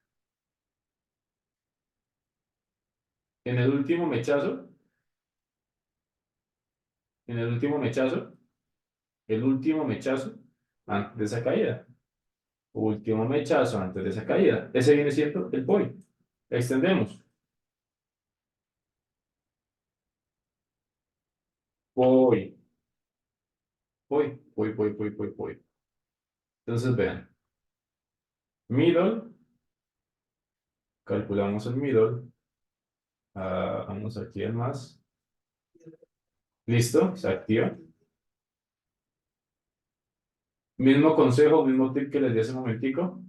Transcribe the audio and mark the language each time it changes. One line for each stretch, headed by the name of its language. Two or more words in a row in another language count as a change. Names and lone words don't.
Spanish: En el último mechazo, en el último mechazo antes de esa caída. Último mechazo antes de esa caída. Ese viene siendo el POI. Extendemos. POI, POI, POI, POI, POI, POI, POI. Entonces vean, middle, calculamos el middle, vamos aquí al más, listo, se activa. Mismo consejo, mismo tip que les di hace un momentico.